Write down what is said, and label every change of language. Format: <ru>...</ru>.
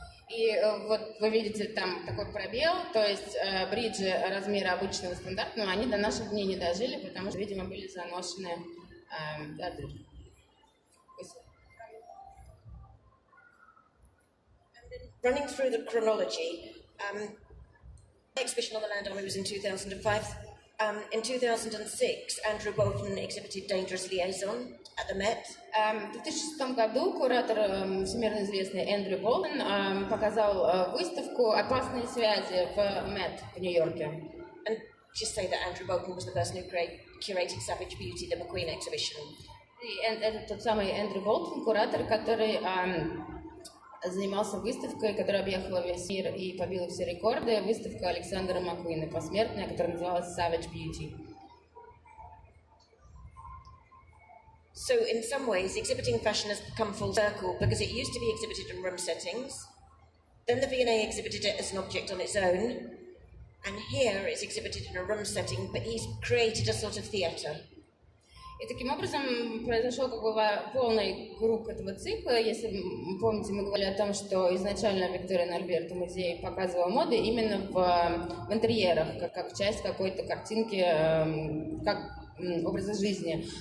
<ru>И вот вы видите там такой пробел, то есть бриджи размера обычного стандартного, они до наших дней не дожили, потому что, видимо, были заношены дыры.</ru> <en>Running through the chronology, the exhibition on the Land Army was in 2005. In 2006, Andrew Bolton exhibited Dangerous Liaison at the Met.</en> <ru>В 2006 году куратор всемирно известный Эндрю Болтон показал выставку «Опасные связи» в Met в Нью-Йорке.</ru> <en>And just say that Andrew Bolton was the person who curated Savage Beauty, the McQueen exhibition.</en> <ru>И это тот самый Эндрю Болтон, куратор, который занимался выставкой, которая объехала весь мир и побила все рекорды. Выставка Александра Маккуина, посмертная, которая называлась Savage Beauty.</ru> <en>So in some ways, exhibiting fashion has become full circle because it used to be exhibited in room settings. Then the V&A exhibited it as an object on its own. And here it's exhibited in a room setting, but he's created a sort of theatre.</en> <ru>И таким образом произошел как бы полный круг этого цикла. Если помните, мы говорили о том, что изначально Виктория Альберта музей показывал моды именно в интерьерах, как часть какой-то картинки, как образа жизни.</ru>